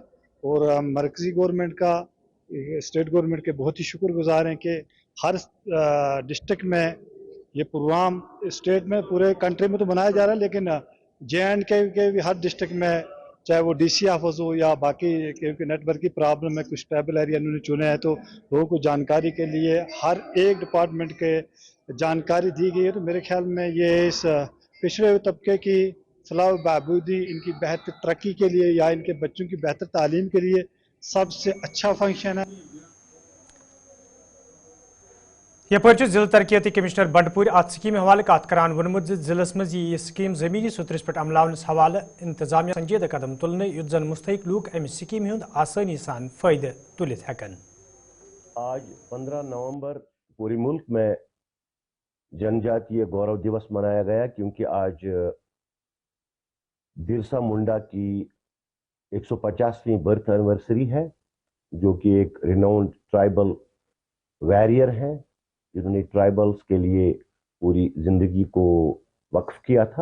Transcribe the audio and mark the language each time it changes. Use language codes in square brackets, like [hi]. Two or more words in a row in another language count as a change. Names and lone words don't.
[hi] और हम मरकजी गवर्नमेंट का, [en] state government [hi] के बहुत ही शुक्रगुजार हैं कि हर डिस्ट्रिक्ट में ये प्रोग्राम स्टेट में पूरे कंट्री में तो बनाया जा रहा है, लेकिन JNK के भी हर डिस्ट्रिक्ट में, चाहे वो [en] DC office [hi] हो या बाकी, क्योंकि नेटवर्क की प्रॉब्लम है, कुछ [en] tribal area [hi] उन्होंने चुने हैं, तो लोगों को जानकारी के लिए हर एक डिपार्टमेंट के जानकारी दी गई है। तो मेरे ख्याल में ये इस पिछड़े हुए तबके की फलाह बहबूदी, इनकी बेहतर तरक्की के लिए या इनके बच्चों की बेहतर तालीम के लिए सबसे अच्छा फंक्शन है। [ks] यपरि जिला तरक्याती कमिश्नर बंडपुर अत स्कीम हवाले कत करान वोनमुत जिलस मज यह स्कीम जमीनी सुतरस पे अमलावनस हवाले इंतजामिया संजीदा कदम तुलने युत जन मुस्तहिक लूक अमि स्कीम हुंद आसानी सान फायदे तुलित हेकन। [hi] आज 15 नवंबर पूरे मुल्क में जनजातीय गौरव दिवस मनाया गया, क्योंकि आज बिरसा मुंडा की 150वीं [en] birth anniversary [hi] है, जो कि एक [en] renowned tribal warrior [hi] हैं, जिन्होंने ट्राइबल्स के लिए पूरी जिंदगी को वक्फ किया था।